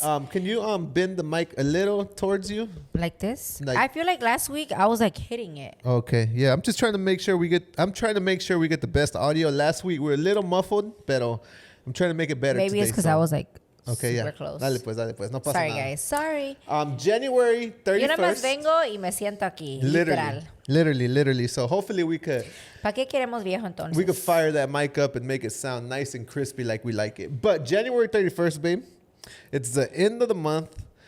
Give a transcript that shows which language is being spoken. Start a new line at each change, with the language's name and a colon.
English: Can you bend the mic a little towards you? Like this? I feel like last week I was like hitting it. Okay. Yeah. I'm just trying to make sure we get the best audio. Last week we were a little muffled, but I'm trying to make it better. Maybe it's because I was like super close.
Spanish: Dale pues. No pasa
English: Sorry,
Spanish: nada.
English: Guys. Sorry. January 31st.
Spanish: Yo nada más vengo y me siento aquí.
English: Literally. So hopefully we could.
Spanish: ¿Para qué queremos viejo entonces?
English: We could fire that mic up and make it sound nice and crispy like we like it. But January 31st, babe, it's the end of the month.